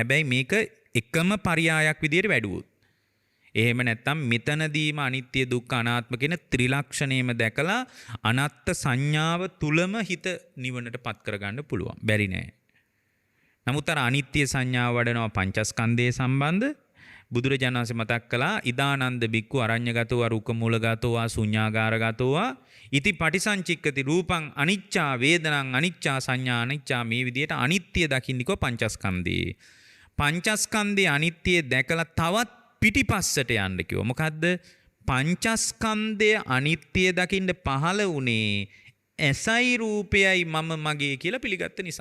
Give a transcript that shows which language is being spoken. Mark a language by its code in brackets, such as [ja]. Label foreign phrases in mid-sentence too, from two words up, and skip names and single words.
[si] හැබැයි මේක එකම පරයයක් විදියට වැඩුවොත්. එහෙම නැත්නම් මෙතනදීම අනිත්‍ය දුක්ඛ අනාත්ම කියන ත්‍රිලක්ෂණයම දැකලා අනත්ත් සංඥාව තුලම හිත නිවනට පත් කරගන්න පුළුවන්. බැරි නෑ. නමුත් අර අනිත්‍ය සංඥාව වඩනවා පංචස්කන්ධයේ සම්බන්ධ බුදුරජාණන් වහන්සේ මතක් කළා [pi] ඉදානන්ද බික්කු අරඤ්‍යගතෝ රුක මූලගතෝ ශුඤ්ඤාගාරගතෝ ඉති පටිසංචික්කති රූපං අනිච්චා වේදනං අනිච්චා සංඥා අනිච්චා [si] මේ විදිහට අනිත්‍ය දකින්නකෝ පංචස්කන්ධේ. පංචස්කන්ධයේ අනිත්‍ය දැකලා තවත් පිටිපස්සට යන්න කිව්වා. මොකද්ද? පංචස්කන්ධය අනිත්‍ය දකින්න පහළ වුණේ ඇසයි රූපයයි මම මගේ කියලා පිළිගත්ත නිසා.